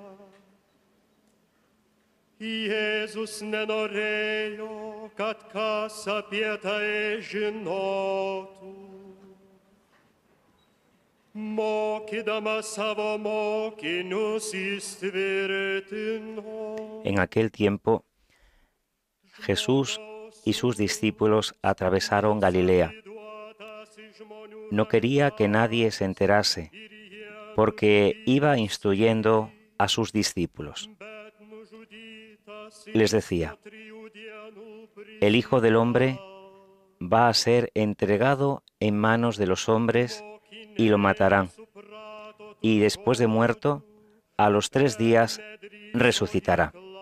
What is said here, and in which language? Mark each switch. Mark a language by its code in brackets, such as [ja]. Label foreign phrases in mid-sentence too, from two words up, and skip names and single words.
[lt] Jėzus nenorėjo, kad kas apie tai žinotų. Mokydamas savo mokinius įtvirtino. [es] En aquel tiempo, Jesús y sus discípulos atravesaron Galilea. No quería que nadie se enterase, porque iba instruyendo a sus discípulos. Les decía: el Hijo del Hombre va a ser entregado en manos de los hombres y lo matarán, y después de muerto, a los 3 días resucitará.